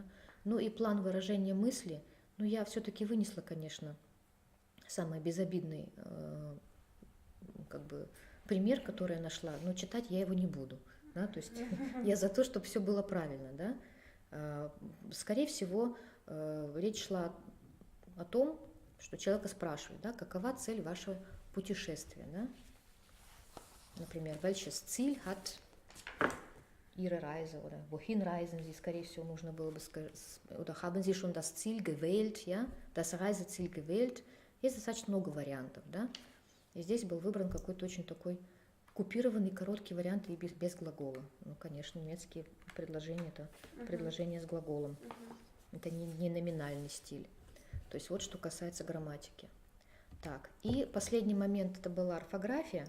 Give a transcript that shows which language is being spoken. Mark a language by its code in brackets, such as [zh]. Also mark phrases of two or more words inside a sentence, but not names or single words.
[ru] Ну и план выражения мысли, ну я все-таки вынесла, конечно, самый безобидный как бы пример, который я нашла, но читать я его не буду, да, то есть я за то, чтобы все было правильно, да. Скорее всего, речь шла о том, что человека спрашивают, да, какова цель вашего путешествия, да. Например, [de] welches Ziel hat Ihre Reise oder wohin reisen Sie, [ru] скорее всего, нужно было бы сказать, [de] oder haben Sie schon das Ziel gewählt, ja, das Reiseziel gewählt. [ru] Есть достаточно много вариантов, да, и здесь был выбран какой-то очень такой купированный короткий вариант и без глагола. Ну, конечно, немецкие предложения – это предложения с глаголом, это не номинальный стиль. То есть вот что касается грамматики. Так, и последний момент – это была орфография.